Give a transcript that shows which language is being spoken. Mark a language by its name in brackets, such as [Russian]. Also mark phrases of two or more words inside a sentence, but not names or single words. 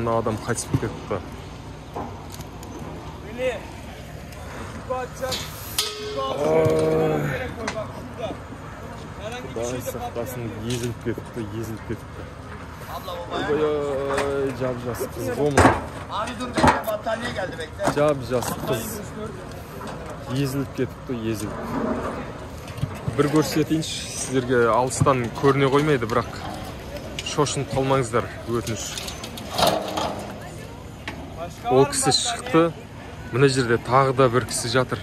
[Kazakh] Мына адам қайтыс болып кетті. Құдай сақтасын, езіліп кетіпті. Ой, жап-жас қыз ғомын. [Turkish] Abi dur bekle, battaniye geldi bekle. [Kazakh] Жап-жас қыз езіліп кетіпті. Бір көрсетейінші, сіздерге алыстан көріне қоймайды, бірақ шошынып қалмаңыздар, өтініш. Ол кісі шықты, мына жерде тағы да бір кісі жатыр.